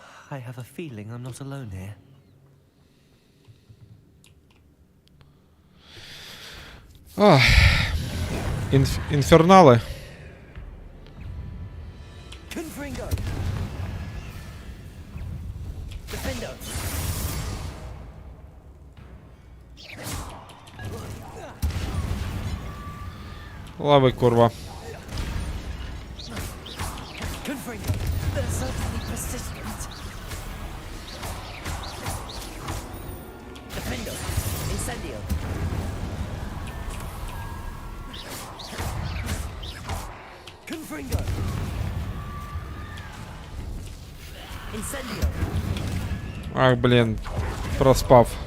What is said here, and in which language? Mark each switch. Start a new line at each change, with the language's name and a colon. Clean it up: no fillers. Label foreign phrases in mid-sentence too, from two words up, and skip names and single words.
English: I have a feeling I'm not alone here. Ах.
Ukrainian: Інфернали.
Latin: Confringo! Defendo!
Ukrainian: Лави, курва.
Latin: Confringo!
English: They're certainly persistent.
Latin: Defendo! Incendio! Confringo! Incendio!
Ukrainian: Ах, блін. Проспав.